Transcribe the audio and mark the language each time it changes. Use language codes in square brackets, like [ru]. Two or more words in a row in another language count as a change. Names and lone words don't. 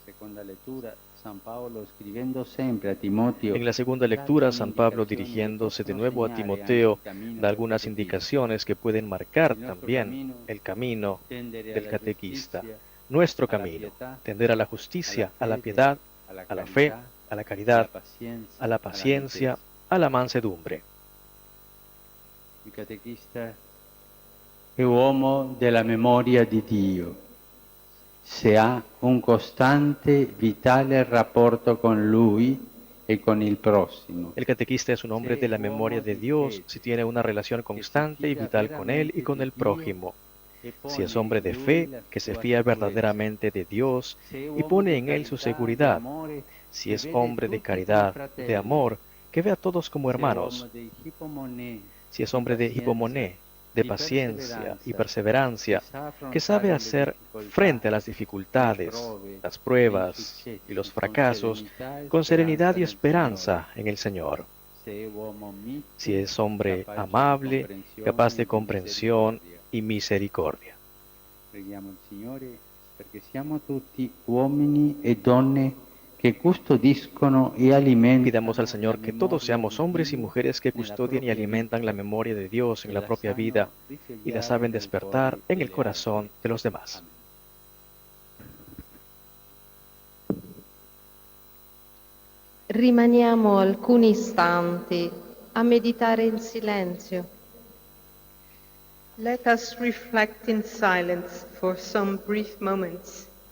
[es] En la segunda lectura, San Pablo, dirigiéndose de nuevo a Timoteo, da algunas indicaciones que pueden marcar también el camino del catequista. Nuestro camino, tender a la justicia, a la piedad, a la fe, a la caridad, a la paciencia, a la mansedumbre. [it] Il catechista è uomo della memoria di Dio. se ha un costante, vitale rapporto con Lui e con il prossimo. [es] El catequista es un hombre de la memoria de Dios si tiene una relación constante y vital con Él y con el prójimo. Si es hombre de fe, que se fía verdaderamente de Dios y pone en Él su seguridad. Si es hombre de caridad, de amor, que ve a todos como hermanos. Si es hombre de hipomoné, de paciencia y perseverancia, que sabe hacer frente a las dificultades, las pruebas y los fracasos con serenidad y esperanza en el Señor. Si es hombre amable, capaz de comprensión y misericordia. [it] Preghiamo il Signore perché siamo tutti uomini e donne que custodiscono [es] y alimentan. Pidamos al Señor que todos seamos hombres y mujeres que custodian y alimentan la memoria de Dios en la propia vida y la saben despertar en el corazón de los demás. [it] Rimaniamo alcuni istanti a meditare in silenzio. [en] Let us reflect in silence for some brief moments.